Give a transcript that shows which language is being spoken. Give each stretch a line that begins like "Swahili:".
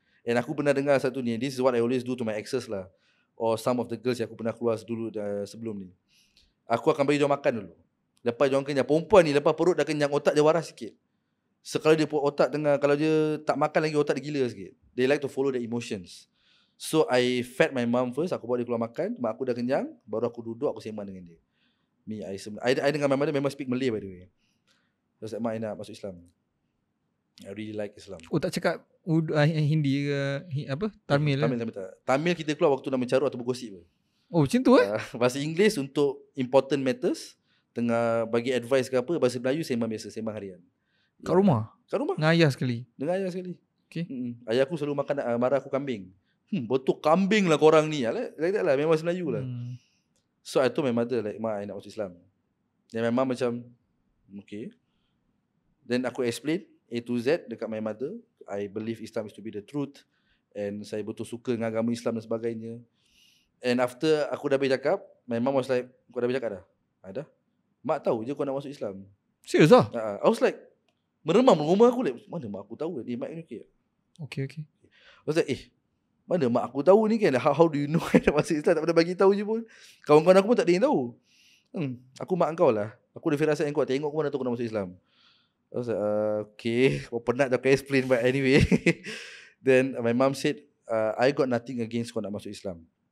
English: And
Malay: aku pernah dengar satu ni,
English: this is what I always do to my exes lah, or some of the girls
Malay: yang aku pernah keluar dulu sebelum ni. aku akan bagi diorang makan dulu. Lepas diorang kenyang. Perempuan ni lepas perut dah kenyang, otak dia waras sikit. Sekali dia otak tengah, kalau dia tak makan lagi, otak dia gila sikit.
English: They like to follow the emotions. So I fed my mom first.
Malay: Aku bawa dia keluar makan. Mak aku dah kenyang. Baru aku duduk, aku sembang dengan dia.
English: I dengan my mother memang speak Malay by the way. So mak, I
Malay: nak masuk Islam.
English: I really like Islam.
Malay: Oh, tak cakap Hindi ke apa? Tamil lah. Tamil kita keluar waktu nak mencarut atau bergosip. Oh, macam tu Bahasa Inggeris untuk important matters, tengah bagi advice ke apa. Bahasa Melayu sembang biasa, sembang harian. Kat rumah? Kat rumah. Dengan ayah sekali? Dengan ayah sekali. Okay. Ayah aku selalu makan, marah aku kambing. Betul kambing lah korang ni. Like that lah, memang bahasa Melayu lah.
English: So I told my mother like, "Ma, I
Malay: nak masuk Islam."
English: Dan my mom macam, okay. Then aku explain A to Z dekat my mother. I believe Islam is to be the truth.
Malay: And saya betul suka dengan agama Islam dan sebagainya. And after aku dah habis cakap,
English: my mom was like,
Malay: kau dah habis cakap dah? Ada. Mak tahu je kau nak masuk Islam. Serius lah?
English: I was like,
Malay: meremam rumah aku like, mana mak aku tahu ni? Mak ni okay. Okay. I was like, mana mak aku tahu ni kan?
English: How do you know
Malay: I nak masuk Islam? Tak pernah bagi tahu je pun. Kawan-kawan aku pun tak ada yang tahu. Aku mak kau lah. Aku ada firasat yang kuat. Tengok aku mana tahu aku nak masuk Islam.
English: I was like, okay.
Malay: Penat dah aku explain,
English: but anyway. Then my mom said, I got nothing against
Malay: kau nak masuk Islam.